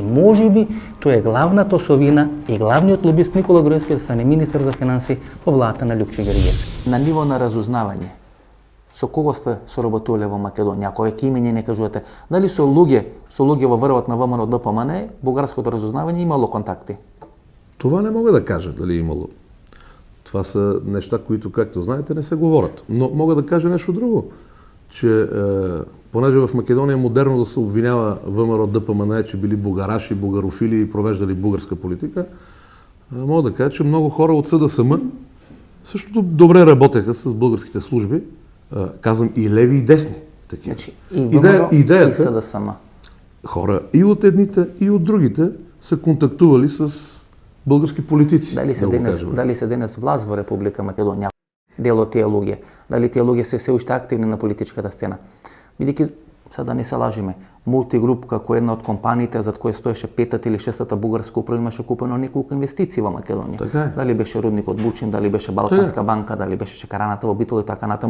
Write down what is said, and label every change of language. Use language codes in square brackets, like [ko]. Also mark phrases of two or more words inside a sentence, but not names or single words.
[mk] Можеби тоа е главната осовина и главниот лобист Никола Груевски да стане министер за финансии во владата на Лјупчо Георгиевски. На ниво на разузнавање, со кого сте соработувале во Македонија? Ако веќе име не кажувате, дали со луѓе во врвот на ВМРО-ДПМН, бугарското разузнавање имало контакти? [bg] Това не мога да кажа дали имало. Това са неща, които, както знаете, не се говорят. Но мога да кажа нещо друго, че понеже в Македония е модерно да се обвинява ВМРО-ДПМН, че били бугараши, бугарофили и провеждали бугарска политика, мога да кажа, че много хора от СДСМ също добре работеха с българските служби, казвам и леви и десни. Такива. Значи, и ВМРО и СДСМ. Хора и от едните, и от другите са контактували с български политици. [mk] Дали се денес власт во Република Македонија? Дел од тие луѓе. Дали тие луѓе се уште активни на политичката сцена? Бидејќи, сега да не се лажиме, Мултигруп како една од компаниите зад која стоеше петата или шестата бугарска управа имаше купено неколку инвестиции во Македонија. Така. Дали беше рудникот Бучин, дали беше Балканска банка, дали беше шекараната во Битол и така натаму.